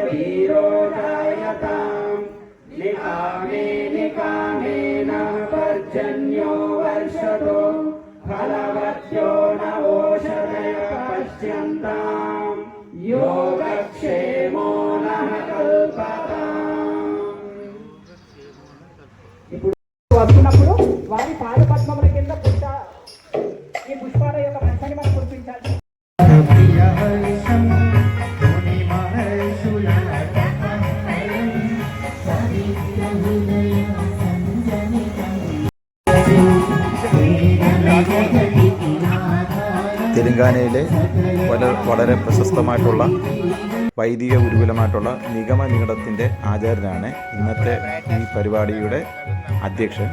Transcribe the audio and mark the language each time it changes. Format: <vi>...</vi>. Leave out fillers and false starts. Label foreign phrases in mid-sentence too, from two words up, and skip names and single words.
<sa>वीरो जायताम् निकामे निकामेन पर्जन्यो वर्षतो फलवत्यो न ओषधय पश्यन्ताम् योगक्षेमो नः कल्पताम्.</sa> <te>ఇప్పుడు వస్తున్నప్పుడు వారి పాద పద్మముల కింద ఈ పుష్పాల యొక్క రసాన్ని మనం కురిపించాలి.</te> <ml>തെലങ്കാനയിലെ വളരെ പ്രശസ്തമായിട്ടുള്ള വൈദിക ഗുരുകുലമായിട്ടുള്ള നിഗമനികടത്തിൻ്റെ ആചാര്യനാണ് ഇന്നത്തെ ഈ പരിപാടിയുടെ അധ്യക്ഷൻ.</ml>